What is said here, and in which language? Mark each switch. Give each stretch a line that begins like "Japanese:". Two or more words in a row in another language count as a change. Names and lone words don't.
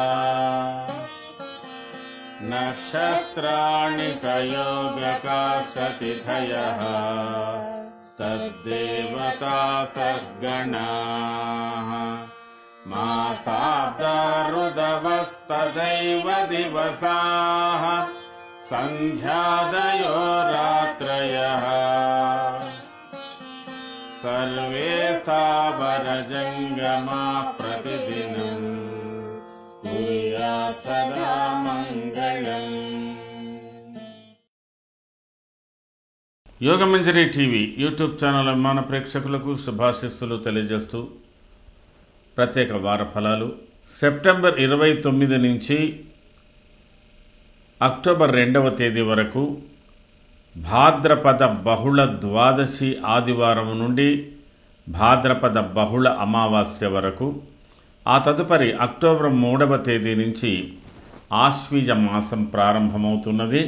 Sanskrit: नक्षत्राणि सयोगकास्ततिथयः तद्देवता सद्गणाः मासाब्दा ऋदवस्तदैव दिवसाः सन्ध्यादयो रात्रयः सर्वे सावरजङ्गमा प्रतिदिनं कुर्यात् सदा मङ्गलम्।
Telugu: యోగమంజరి టీవీ యూట్యూబ్ ఛానల్ అభిమాన ప్రేక్షకులకు శుభాశిస్సులు తెలియజేస్తూ ప్రత్యేక వార ఫలాలు సెప్టెంబర్ 29 నుంచి అక్టోబర్ 2వ తేదీ వరకు భాద్రపద బహుళ ద్వాదశి ఆదివారం నుండి భాద్రపద బహుళ అమావాస్య వరకు, ఆ తదుపరి అక్టోబర్ 3వ తేదీ నుంచి ఆశ్వీజ మాసం ప్రారంభమవుతున్నది.